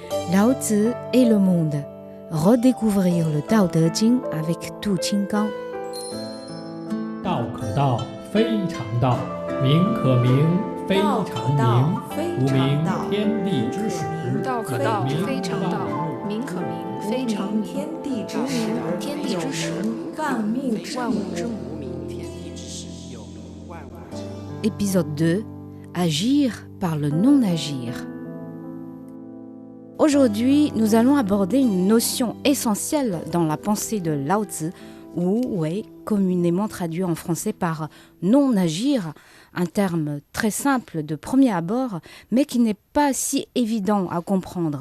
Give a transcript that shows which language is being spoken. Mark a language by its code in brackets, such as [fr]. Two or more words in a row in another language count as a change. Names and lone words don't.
[fr] Lao Tzu et le monde. Redécouvrir le Tao Te Ching avec Tu Qinggang. [zh] 道可道，非常道；名可名，非常名。无名，天地之始； 道可道，非常道；名可名，非常名。天地之始，天地之始，万物之母。 [fr] Épisode 2. Agir par le non-agir. Aujourd'hui, nous allons aborder une notion essentielle dans la pensée de Lao Tzu, Wu Wei, communément traduit en français par non-agir, un terme très simple de premier abord, mais qui n'est pas si évident à comprendre.